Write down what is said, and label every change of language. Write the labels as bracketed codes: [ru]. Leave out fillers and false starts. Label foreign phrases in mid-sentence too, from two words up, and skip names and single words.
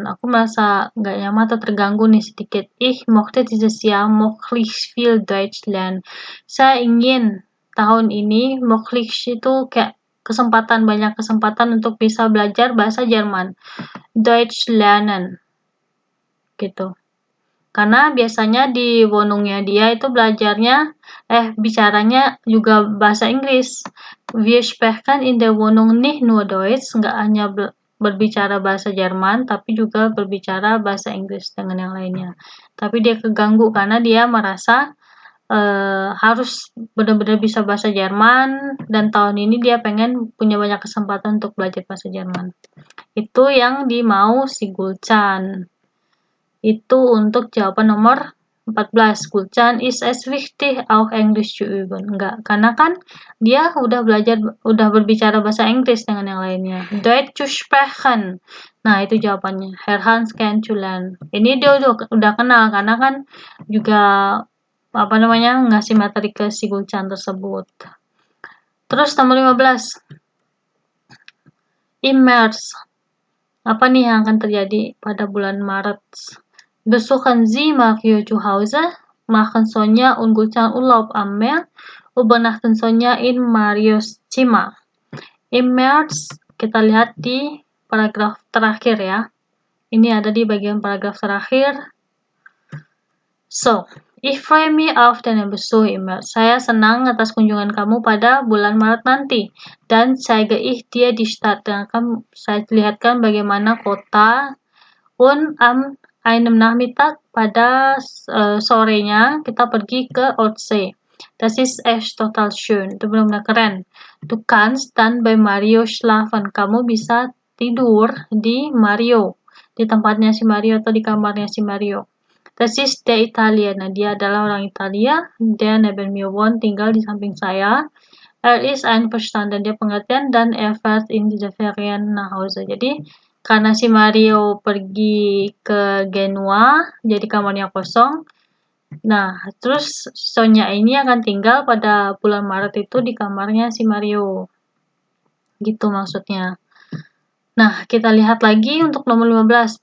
[id] Aku merasa nggak nyaman atau terganggu nih sedikit. [de] Ich mochte dieses Jahr möglichst viel Deutsch lernen. [id] Saya ingin tahun ini möglichst itu kayak banyak kesempatan untuk bisa belajar bahasa Jerman. [de] Deutsch lernen. [id] Gitu. Karena biasanya di Wohnungnya dia itu bicaranya juga bahasa Inggris. [de] Wir sprechen in der Wohnung nicht nur Deutsch, [id] nggak hanya berbicara bahasa Jerman, tapi juga berbicara bahasa Inggris dengan yang lainnya. Tapi dia keganggu karena dia merasa harus benar-benar bisa bahasa Jerman, dan tahun ini dia pengen punya banyak kesempatan untuk belajar bahasa Jerman. Itu yang dimau si Gulcan. Itu untuk jawaban nomor 14. [de] Gulcan ist es wichtig, auch Englisch zu üben. [id] Enggak, karena kan dia udah berbicara bahasa Inggris dengan yang lainnya. [de] Deutsch zu sprechen. [id] Nah, itu jawabannya. [de] Herr Hans kennenzulernen. [id] Ini dia udah kenal, karena kan juga ngasih materi ke si Gulcan tersebut. Terus nomor 15. [de] Im März. [id] Apa nih yang akan terjadi pada bulan Maret? [de] Besuchen Sie Mario zu Hause, machen Sonja und Gulcan Urlaub am Meer, übernachten Sonja in Marios Zimmer. Im März, [id] kita lihat di paragraf terakhir ya. Ini ada di bagian paragraf terakhir. [de] So, ich freue mich auf deinen Besuch im März. [id] Saya senang atas kunjungan kamu pada bulan Maret nanti. [de] Dan zeige ich dir die Stadt. [id] Dan akan saya lihatkan bagaimana kota. [de] Und am einem Nachmittag, [id] pada sorenya kita pergi ke Ortsee. [de] Das ist echt total schön. [id] Itu benar-benar keren. [de] Du kannst dann bei Mario schlafen. [id] Kamu bisa tidur di Mario, di tempatnya si Mario atau di kamarnya si Mario. [de] Das ist der Italiener. [id] Dia adalah orang Italia. [de] Der neben mir wohnt, [id] tinggal di samping saya. [de] Ist einverstanden. [id] Dia pengertian, dan [de] fährt in diese Ferien nach Hause. [id] Jadi karena si Mario pergi ke Genua, jadi kamarnya kosong. Nah, terus Sonja ini akan tinggal pada bulan Maret itu di kamarnya si Mario. Gitu maksudnya. Nah, kita lihat lagi untuk nomor 15.